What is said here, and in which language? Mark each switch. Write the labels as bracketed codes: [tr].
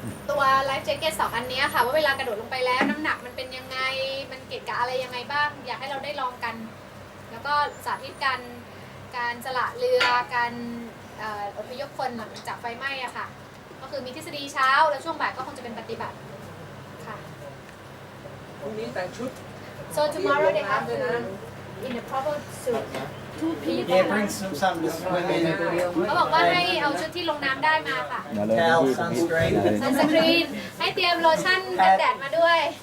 [th] ตัวไลฟ์แจ็คเก็ต2 อันนี้ค่ะว่าเวลากระโดดลงไปแล้วน้ำหนักมันเป็นยังไงมันเกะกะอะไรยังไงบ้างอยากให้เราได้ลองกันแล้วก็สาธิตการสละเรือการอพยพคนหลังจากไฟไหม้อะค่ะก็คือมีทฤษฎีเช้าแล้วช่วงบ่ายก็คงจะเป็นปฏิบัติค่ะ พรุ่งนี้แต่งชุด [en] So tomorrow they have to in the proper suit 2 people Yeah, bring something to swim in. [th] เขาบอกว่าให้เอาชุดที่ลงน้ำได้มาค่ะ [en] Towel, sunscreen. [th] ซันสกรีนให้เตรียมโลชั่นกันแดดมาด้วย